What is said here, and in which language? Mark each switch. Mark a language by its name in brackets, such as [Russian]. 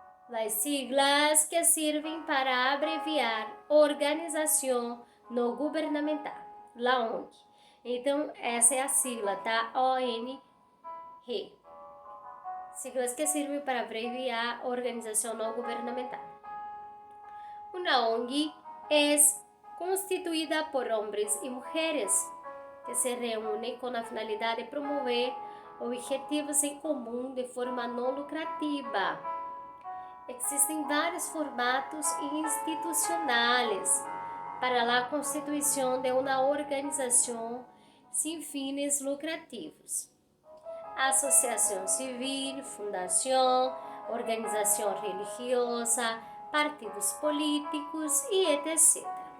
[Portuguese] As siglas que servem para abreviar Organização Não Governamental, la ONG. Então, essa é a sigla, tá? ONG. Siglas que servem para abreviar Organização Não Governamental. [Spanish] Una ONG es constituida por hombres y mujeres que se reúnen con la finalidad de promover objetivos en común de forma no lucrativa. [Portuguese] Existem vários formatos institucionais para a constituição de uma organização sem fins lucrativos. Associação civil, fundação, organização religiosa, partidos políticos e etc.